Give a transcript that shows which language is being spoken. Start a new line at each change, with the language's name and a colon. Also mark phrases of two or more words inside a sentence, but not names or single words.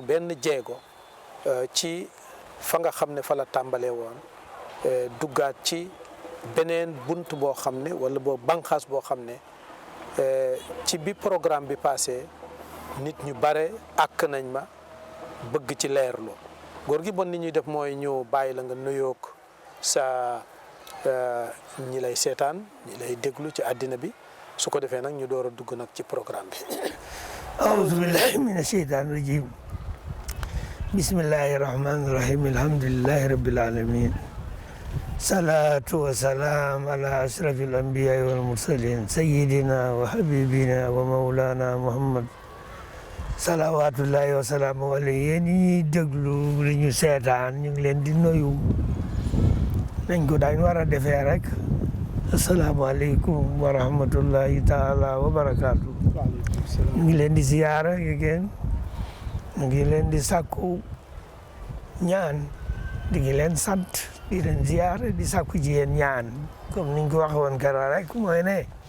Wolof: benn jéego ci fa nga xam ne fa la tàmbalee woon duggaat ci beneen bunt boo xam ne wala boo banqaas boo xam ne ci bi programme bi passé nit ñu bare àkk nañ ma bëgg ci leerlu góor gi bon ni ñuy def mooy ñu bàyyi la nga nuyoog sa ñi lay seetaan ñi lay déglu ci àddina bi su ko defee nag ñu door a dugg nag ci programme bi
Arabic: أعوذ بالله من الشيطان الرجيم بسم الله الرحمن الرحيم الحمد لله رب العالمين صلاة وسلام على أشرف الأنبياء والمرسلين سيدنا وحبيبنا ومولانا محمد صلوات الله وسلامه عليه
Wolof: ñi déglu li ñu seetaan ñu ngi leen di nuyu nañ ko daañ war a defee rek
Arabic: السلام عليكم ورحمة الله تعالى وبركاته
Wolof: ñu ngi leen di ziyaara yéen ñu ngi leen di sàkku ñaan di ngi leen sant di leen ziyaara di sàkku ci yéen ñaan comme niñ ko waxe woon keroog rek mooy ne